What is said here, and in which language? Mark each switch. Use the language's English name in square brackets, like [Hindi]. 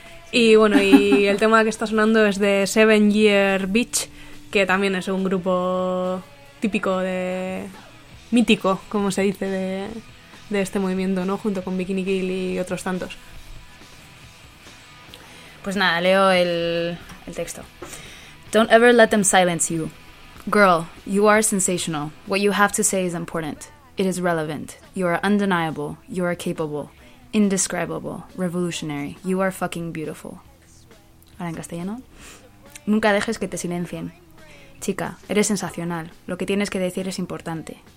[Spanish] Y bueno, y el tema que está sonando es de Seven Year Beach, que también es un grupo típico de... mítico, como se dice, de este movimiento, ¿no? Junto con Bikini Kill y otros tantos. Pues nada, leo el texto. [English] Don't ever let them silence you. Girl, you are sensational. What you have to say is important. It is relevant. You are undeniable. You are capable. Indescribable, revolutionary, you are fucking beautiful. [Spanish] Ahora en castellano. Nunca dejes que te silencien. Chica, eres sensacional. Lo que tienes que decir es importante.